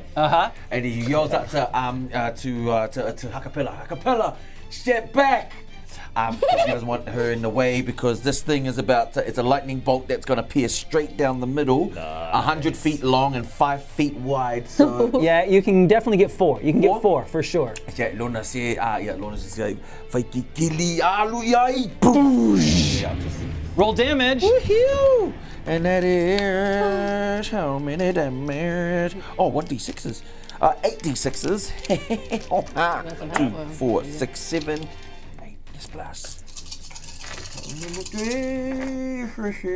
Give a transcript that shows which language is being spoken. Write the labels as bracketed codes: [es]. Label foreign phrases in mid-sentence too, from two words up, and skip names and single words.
[en] And he yells out to Ha-Kapella, Ha-Kapella, step back! He doesn't want her in the way because this thing is it's a lightning bolt that's going to pierce straight down the middle, 100 feet long and 5 feet wide. So Yeah, you can definitely get 4. You can get 4 for sure. yeah, Lona says, Lona says, "Faiki kili alu yai." Boosh. Yeah, just Roll damage. woohoo! And that is how many damage? Oh, 1d6s. 8d6s. 2, 4, 6, 7, 8. Yes, plus. Number 3.